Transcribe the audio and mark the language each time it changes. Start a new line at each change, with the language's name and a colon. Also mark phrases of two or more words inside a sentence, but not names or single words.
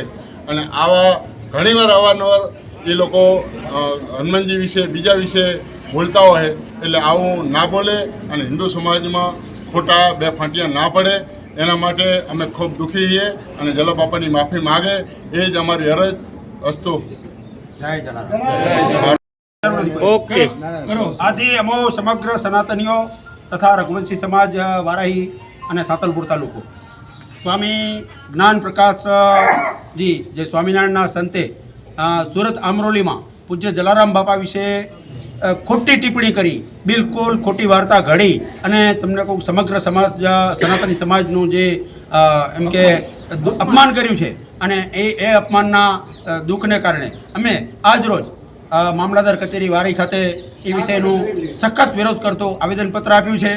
Gujarati: અને આવા ઘણીવાર અવારનવાર એ લોકો હનુમાનજી વિશે બીજા વિશે બોલતા હોય, એટલે આવું ના બોલે અને હિન્દુ સમાજમાં ખોટા બે ફાંટિયા ના પડે એના માટે અમે ખૂબ દુઃખી છીએ અને જલા બાપાની માફી માગે એ જ અમારી અરજ અસ્તુ। જય જલારામ। ઓકે આદિ અમો સમગ્ર સનાતનીઓ તથા રઘુવંશી સમાજ વારાહી અને સાંતલપુર તાલુકો સ્વામી જ્ઞાન પ્રકાશ જી જે સ્વામિનારાયણના સંતે સુરત આમરોલીમાં પૂજ્ય જલારામ બાપા વિશે ખોટી ટિપ્પણી કરી, બિલકુલ ખોટી વાર્તા ઘડી અને તમને કહું સમગ્ર સમાજ સનાતની સમાજનું જે એમ કે અપમાન કર્યું છે અને એ અપમાનના દુઃખને કારણે અમે આજ રોજ મામલતદાર કચેરી વારી ખાતે એ વિષયનું સખત વિરોધ કરતો આવેદનપત્ર આપ્યું છે।